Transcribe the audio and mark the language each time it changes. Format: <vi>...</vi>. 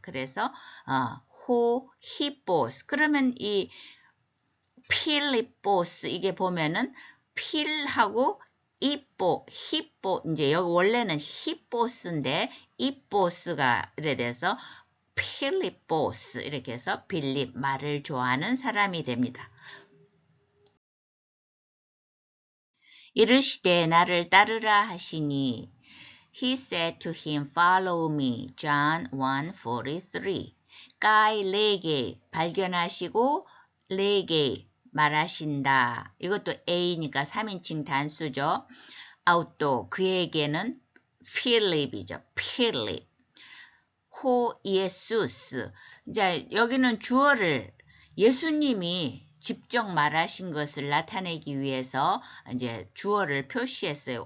<ko>그래서 히포스. 그러면 이 필리포스 이게 보면은 필하고 히포 이제 여기 원래는 히포스인데 이포스가 이래 돼서 필리포스 이렇게 해서 빌립 말을 좋아하는 사람이 됩니다. 이르시되 나를 따르라 하시니</ko> <en>He said to him, Follow me. John 1:43.</en> <ko>까이 레게 발견하시고 레게 말하신다. 이것도 A니까 3인칭 단수죠. 아웃도 그에게는 필립이죠. 필립. 호 예수스. 이제 여기는 주어를 예수님이 직접 말하신 것을 나타내기 위해서 이제 주어를 표시했어요.</ko>